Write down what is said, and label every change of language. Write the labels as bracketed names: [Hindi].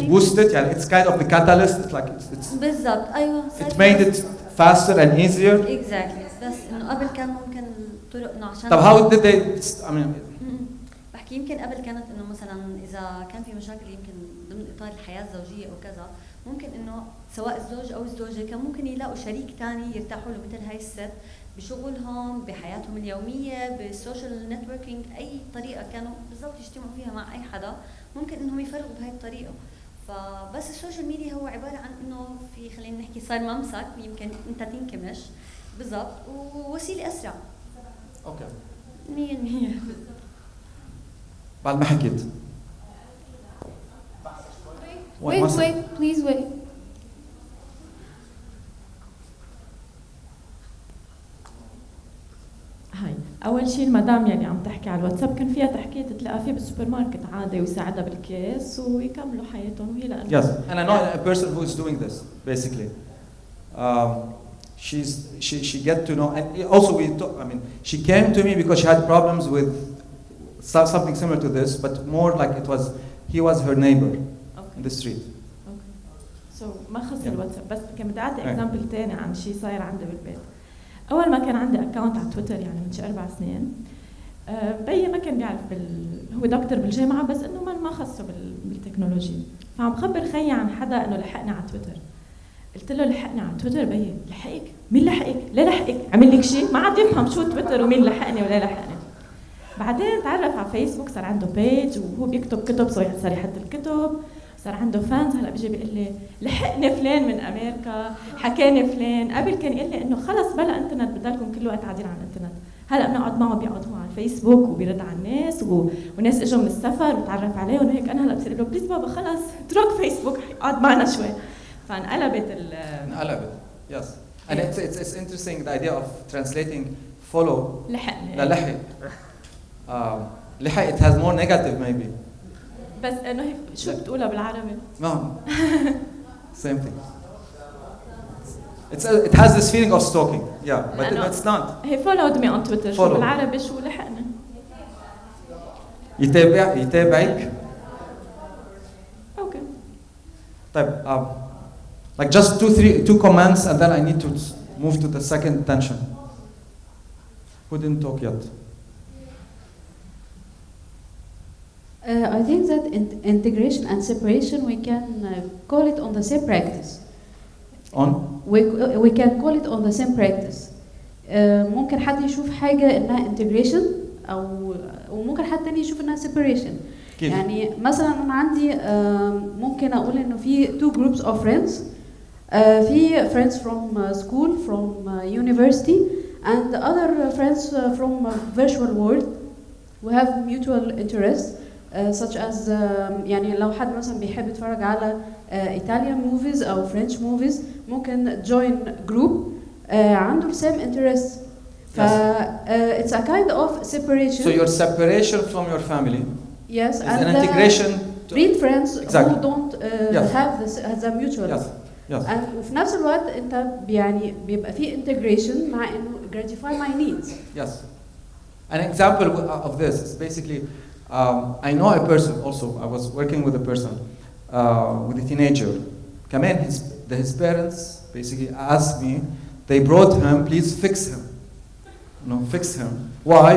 [English] It boosted يعني it's kind of the catalyst. It's like it's. [Arabic] بالضبط أيوة. [English] It made it faster and easier. Exactly. [Arabic] بس إنه قبل كان ممكن طرق إنه عشان. [English] طب how did they? I mean. [Arabic] بحكي يمكن قبل كانت إنه مثلا إذا كان في مشاكل يمكن ضمن إطار الحياة الزوجية أو كذا، ممكن إنه سواء الزوج أو الزوجة كان ممكن يلاقوا شريك ثاني يرتاحوا له مثل هاي الست بشغلهم، بحياتهم اليومية، بالسوشيال نتوركينج، أي طريقة كانوا بالضبط يجتمعوا فيها مع أي حدا، ممكن إنهم يفرقوا بهاي الطريقة. فبس السوشيال ميديا هو عبارة عن إنه في خلينا نحكي صار ممسك يمكن أنت تنكمش بالضبط ووسيلة أسرع. أوكي. 100%. بعد ما حكيت. [English] Wait, please wait. [Arabic] هاي اول شيء المدام يعني عم تحكي على الواتساب كان فيها تحكي تتلاقى فيه بالسوبر ماركت عادي ويساعدها بالكيس ويكملوا حياتهم وهي لانه. [English] Yes, and I know a person who is doing this basically. She get to know, and also she came to me because she had problems with something similar to this, but more like he was her neighbor in the street. Okay. [Arabic] So ما خص الواتساب بس كان بدي اعطي اكزامبل ثاني عن شيء صاير عندي بالبيت. اول ما كان عندي اكونت على تويتر يعني من شي 4 سنين، بيي ما كان بيعرف هو دكتور بالجامعه بس انه ما خصه بالتكنولوجيا، فعم خبر خيي عن حدا انه لحقني على تويتر. قلت له لحقني على تويتر؟ بيي لحقك؟ مين لحقك؟ ليه لحقك؟ عمل لك شيء؟ ما عاد يفهم شو تويتر ومين لحقني ولا لحقني. بعدين تعرف على فيسبوك، صار عنده بيج وهو بيكتب كتب، صار يحط الكتب، صار عنده فانز. هلا بيجي بيقول لي لحقني فلان من امريكا، حكاني فلان. قبل كان يقول لي انه خلص بلا انترنت، بدلكم كل وقت قاعدين على الانترنت. هلا بنقعد معه، بيقعد هو على الفيسبوك وبيرد على الناس، وناس اجوا من السفر وتعرف عليهم وهيك. انا هلا بصير له بليز بابا خلص اترك فيسبوك، اقعد معنا شوي. فانقلبت [English] yes. And it's interesting the idea of translating follow [Arabic] لحقني لحق. [English] لحق it has more negative maybe. [Arabic] بس انه هي شو بتقولها بالعربي؟ [English] No. Same thing. It has this feeling of stalking. Yeah, but it's not. He followed me on Twitter. [Arabic] شو بالعربي شو لحقني؟ يتابعك. [English] Okay. طيب like just two comments and then I need to move to the second tension. Who didn't talk yet? I think that integration and separation, we can call it on the same practice. On? We can call it on the same practice. [Arabic] ممكن حد يشوف حاجة إنها integration وممكن حد تاني يشوف إنها separation. كيف؟ يعني مثلا أنا عندي ممكن أقول إنه في [English] two groups of friends. في friends from school, from university, and other friends from virtual world. We have mutual interests. such as [Arabic] يعني لو حد مثلا بيحب يتفرج على [English] Italian movies أو French movies ممكن join group عنده same interests. It's a kind of separation. So your separation from your family. Yes, is an integration. Real friends exactly. who don't have the mutual. Yes. Yes. [Arabic] And وفي نفس الوقت أنت يعني بيبقى في integration مع إنه [English] gratify my needs. Yes. An example of this is basically. I know a person also. I was working with a person, with a teenager. كمان his parents basically asked me. They brought him. Please fix him. Fix him. Why?